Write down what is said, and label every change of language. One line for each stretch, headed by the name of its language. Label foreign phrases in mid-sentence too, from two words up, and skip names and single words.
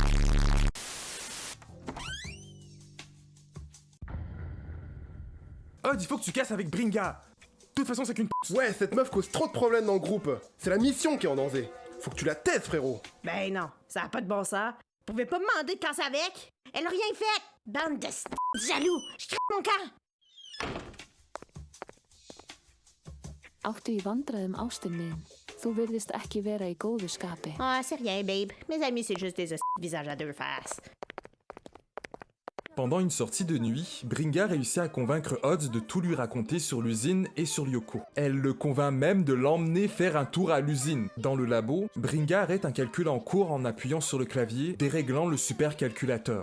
French: Odd, il faut que tu casses avec Bringa. De toute façon, c'est qu'une p***. Ouais, cette meuf cause trop de problèmes dans le groupe. C'est la mission qui est en danger. Faut que tu la taises, frérot. Ben non, ça a pas de bon sens. Vous pouvez pas me demander de casser avec? Elle a rien fait! Bande de jaloux! Je crée mon camp!
Icelandic: Áttu í vandræðum ástin mín. Þú virðist ekki vera í góðu skapi.
French: Ah, c'est rien, babe. Mes amis, c'est juste des visages à deux faces. Pendant une sortie de nuit, Bringa réussit à convaincre Odd de tout lui raconter sur l'usine et sur Lyoko. Elle le convainc même de l'emmener faire un tour à l'usine. Dans le labo, Bringa arrête un calcul en cours en appuyant sur le clavier, déréglant le supercalculateur.